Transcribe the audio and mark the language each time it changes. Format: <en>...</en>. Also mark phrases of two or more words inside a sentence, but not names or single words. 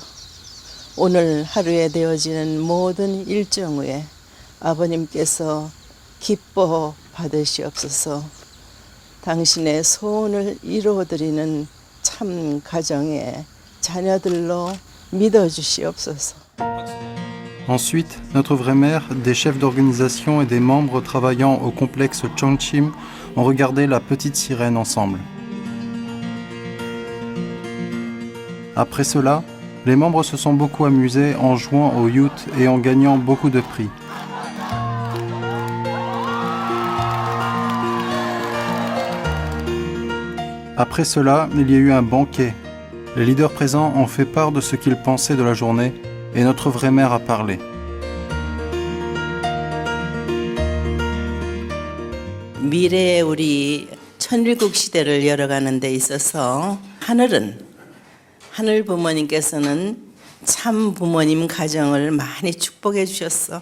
<ko>오늘 하루에 되어지는 모든 일정 후에 아버님께서 기뻐 받으시옵소서. 당신의 소원을 이루어드리는 참 가정의 자녀들로 믿어주시옵소서.</ko> <fr>Ensuite, notre vraie mère, des chefs d'organisation et des membres travaillant au complexe Chongchim ont regardé la petite sirène ensemble. Après cela, les membres se sont beaucoup amusés en jouant au youth et en gagnant beaucoup de prix. Après cela, il y a eu un banquet. Les leaders présents ont fait part de ce qu'ils pensaient de la journée et notre vraie mère a parlé.</fr> <ko>미래의 우리 천일국 시대를 열어가는 데 있어서 하늘 부모님께서는 참 부모님 가정을 많이 축복해 주셨어.</ko>